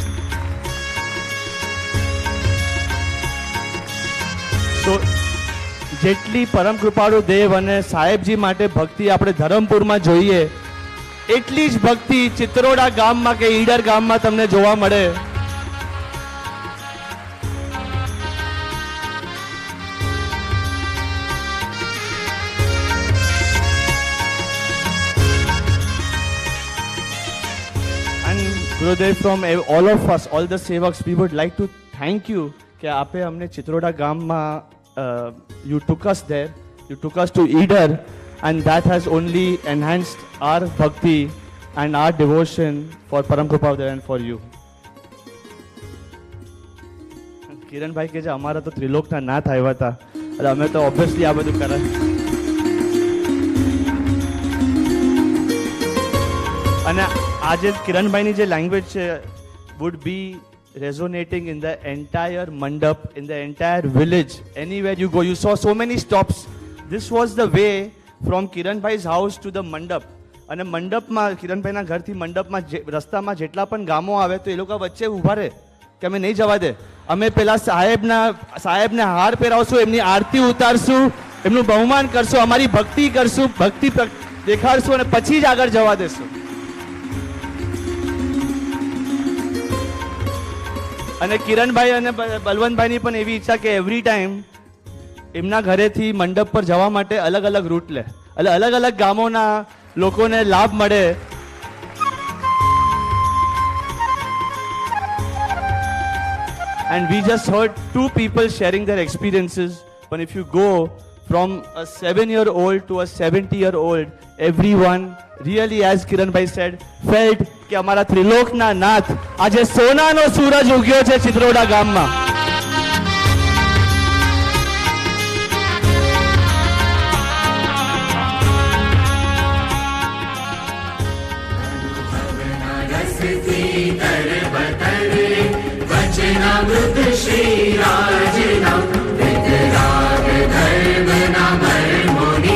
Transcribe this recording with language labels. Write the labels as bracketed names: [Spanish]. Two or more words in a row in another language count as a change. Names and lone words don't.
[Gujarati] So જેટલી પરમ કૃપાળુ દેવ અને સાહેબજી માટે ભક્તિ આપણે ધરમપુરમાં જોઈએ એટલી જ ભક્તિ ચિત્રોડા ગામમાં કે ઈડર ગામમાં તમને જોવા મળે. [English] Gurudev, from all of us, all the sevaks, we would like to thank you [Gujarati] કે આપે અમને ચિત્રોડા ગામમાં [English] you took us there, you took us to Eider, and that has only enhanced our bhakti and our devotion for Param Krupadev and for you. [Gujarati] કિરણભાઈ કે જે અમારા તો ત્રિલોકના નાથ આવ્યા હતા એટલે અમે તો ઓબ્વિયસલી આ બધું કરે. અને આજે કિરણભાઈની જે લેંગ્વેજ છે [English] would be resonating in the entire mandap, in the entire village, anywhere you go. You saw so many stops. This was the way from Kiranbhai's house to the mandap. [Gujarati] અને મંડપમાં કિરણભાઈના ઘરથી મંડપમાં રસ્તામાં જેટલા પણ ગામો આવે તો એ લોકો વચ્ચે ઊભા રહે કે અમે નહીં જવા દે, અમે પેલા સાહેબને હાર પહેરાવશું, એમની આરતી ઉતારશું, એમનું બહુમાન કરશું, અમારી ભક્તિ કરશું, ભક્તિ દેખાડશું અને પછી જ આગળ જવા દેશું. અને કિરણભાઈ અને બલવંતભાઈની પણ એવી ઈચ્છા કે [English] every time [Gujarati] એમના ઘરેથી મંડપ પર જવા માટે અલગ અલગ રૂટ લે, એટલે અલગ અલગ ગામોના લોકોને લાભ મળે. [English] And we just heard two people sharing their experiences. But if you go from a 7-year-old to a 70-year-old, everyone really, as Kiranbhai said, felt [Gujarati] કે અમારા ત્રિલોકના નાથ આજે સોનાનો સૂરજ ઉગ્યો છે ચિત્રોડા ગામમાં. વચનામૃત શ્રી રાજના વીતરાગ ધર્મના મર્મોની